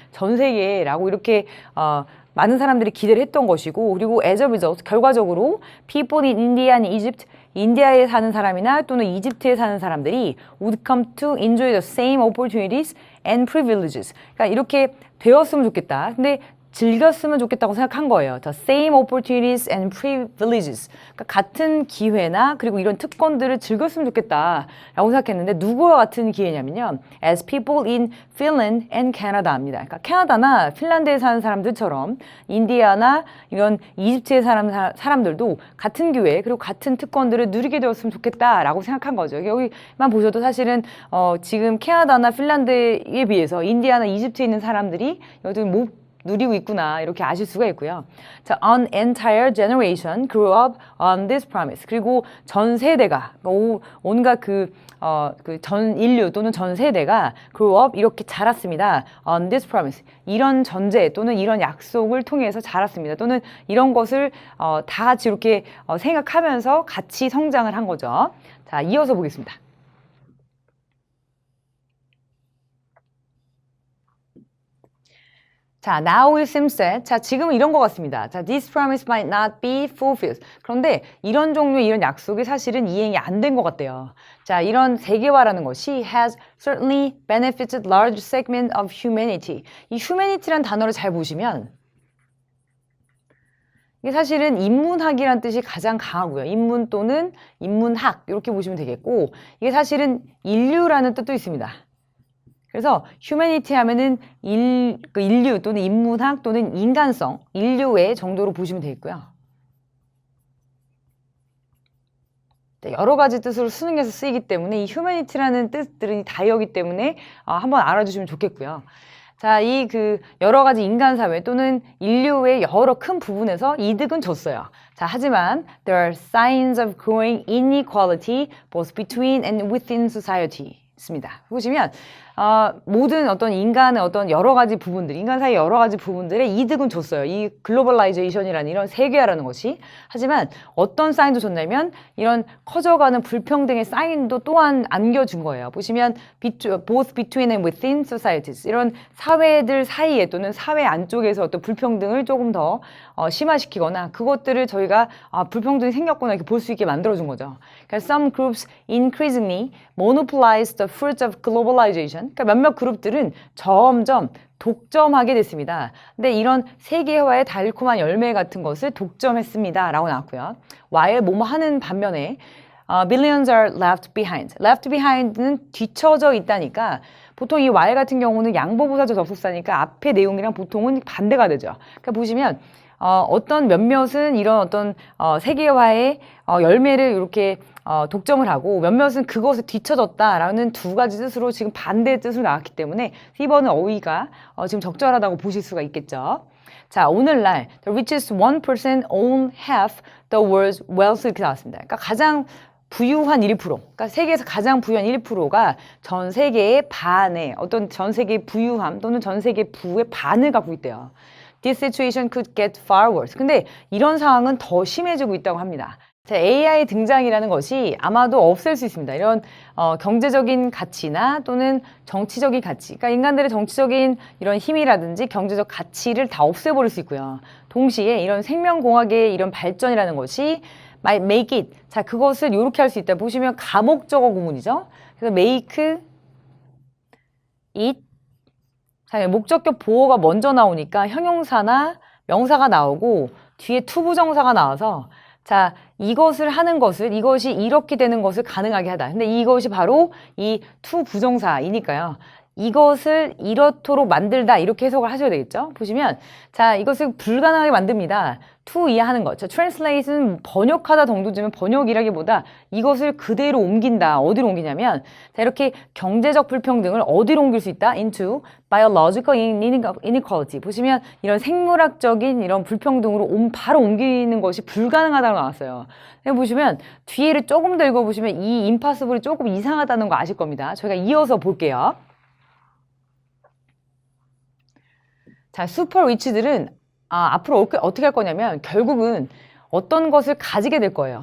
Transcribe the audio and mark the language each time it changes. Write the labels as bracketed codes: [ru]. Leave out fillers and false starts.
[ko] 전 세계라고 이렇게 많은 사람들이 기대를 했던 것이고 그리고 [en] as a result [ko] 결과적으로 [en] people in India and Egypt [ko] 인디아에 사는 사람이나 또는 이집트에 사는 사람들이 [en] would come to enjoy the same opportunities and privileges. [ko] 그러니까 이렇게 되었으면 좋겠다. 근데 즐겼으면 좋겠다고 생각한 거예요. [en] The same opportunities and privileges. [ko] 그러니까 같은 기회나 그리고 이런 특권들을 즐겼으면 좋겠다라고 생각했는데 누구와 같은 기회냐면요. [en] As people in Finland and Canada입니다. [ko] 그러니까 캐나다나 핀란드에 사는 사람들처럼 인디아나 이런 이집트에 사는 사람들도 같은 기회 그리고 같은 특권들을 누리게 되었으면 좋겠다라고 생각한 거죠. 여기만 보셔도 사실은 지금 캐나다나 핀란드에 비해서 인디아나 이집트에 있는 사람들이 여기 못 누리고 있구나 이렇게 아실 수가 있고요. [en] 자, an entire generation grew up on this promise. [ko] 그리고 전 세대가 온갖 그 전 인류 또는 전 세대가 [en] grew up [ko] 이렇게 자랐습니다. [en] on this promise. [ko] 이런 전제 또는 이런 약속을 통해서 자랐습니다. 또는 이런 것을 다 같이 이렇게 생각하면서 같이 성장을 한 거죠. 자, 이어서 보겠습니다. 자, [en] now it seems that, [ko] 자, 지금은 이런 것 같습니다. [en] 자, this promise might not be fulfilled. [ko] 그런데 이런 종류의 이런 약속이 사실은 이행이 안 된 것 같대요. 자, 이런 세계화라는 것이 [en] has certainly benefited large segment of humanity. [ko] 이 humanity란 단어를 잘 보시면 이게 사실은 인문학이란 뜻이 가장 강하고요. 인문 또는 인문학 이렇게 보시면 되겠고 이게 사실은 인류라는 뜻도 있습니다. 그래서 humanity 하면은 인류 또는 인문학 또는 인간성, 인류의 정도로 보시면 되겠고요. 여러 가지 뜻으로 수능에서 쓰이기 때문에 이 humanity라는 뜻들이 다이어기 때문에 한번 알아주시면 좋겠고요. 자, 이 여러 가지 인간 사회 또는 인류의 여러 큰 부분에서 이득은 줬어요. 자, 하지만 [en] there are signs of growing inequality both between and within society. [ko] 있습니다. 보시면 모든 어떤 인간의 어떤 여러 가지 부분들, 인간 사이 여러 가지 부분들의 이득은 줬어요. 이 글로벌라이제이션이라는 이런 세계화라는 것이. 하지만 어떤 사인도 줬냐면 이런 커져가는 불평등의 사인도 또한 안겨준 거예요. 보시면 [en] both between and within societies, [ko] 이런 사회들 사이에 또는 사회 안쪽에서 어떤 불평등을 조금 더 심화시키거나 그것들을 저희가 불평등이 생겼구나 이렇게 볼 수 있게 만들어준 거죠. 그러니까 [en] some groups increasingly monopolize the fruits of globalization. [ko] 그러니까 몇몇 그룹들은 점점 독점하게 됐습니다. 근데 이런 세계화의 달콤한 열매 같은 것을 독점했습니다. 라고 나왔고요. [en] while [ko] 뭐뭐 하는 반면에 [en] billions are left behind. [ko] left behind는 뒤처져 있다니까 보통 이 while 같은 경우는 양보부사적 접속사니까 앞의 내용이랑 보통은 반대가 되죠. 그러니까 보시면 어떤 몇몇은 이런 어떤 세계화의 열매를 이렇게 독점을 하고 몇몇은 그것에 뒤처졌다라는 두 가지 뜻으로 지금 반대의 뜻으로 나왔기 때문에 1번은 어휘가 지금 적절하다고 보실 수가 있겠죠. 자, 오늘날 [en] the richest 1% own half the world's wealth [ko] 이렇게 나왔습니다. 그러니까 가장 부유한 1%, 그러니까 세계에서 가장 부유한 1%가 전 세계의 반의 어떤 전 세계의 부유함 또는 전 세계 부의 반을 갖고 있대요. [en] This situation could get far worse. [ko] 근데 이런 상황은 더 심해지고 있다고 합니다. 자, AI 등장이라는 것이 아마도 없앨 수 있습니다. 이런 경제적인 가치나 또는 정치적인 가치, 그러니까 인간들의 정치적인 이런 힘이라든지 경제적 가치를 다 없애버릴 수 있고요. 동시에 이런 생명공학의 이런 발전이라는 것이 [en] might make it, [ko] 자, 그것을 이렇게 할 수 있다. 보시면 가목적어 구문이죠. 그래서 make it, 자, 목적격 보어가 먼저 나오니까 형용사나 명사가 나오고 뒤에 투부정사가 나와서 자, 이것을 하는 것을, 이것이 이렇게 되는 것을 가능하게 하다. 근데 이것이 바로 이 투부정사이니까요. 이것을 이렇도록 만들다 이렇게 해석을 하셔야 되겠죠. 보시면 자, 이것을 불가능하게 만듭니다. to 이해하는 것. 자, translate는 번역하다 정도지만 번역이라기보다 이것을 그대로 옮긴다. 어디로 옮기냐면 자, 이렇게 경제적 불평등을 어디로 옮길 수 있다? [en] into biological inequality. [ko] 보시면 이런 생물학적인 이런 불평등으로 바로 옮기는 것이 불가능하다고 나왔어요. 보시면 뒤에를 조금 더 읽어보시면 이 impossible이 조금 이상하다는 거 아실 겁니다. 저희가 이어서 볼게요. 자, 슈퍼 리치들은 앞으로 어떻게 할 거냐면 결국은 어떤 것을 가지게 될 거예요.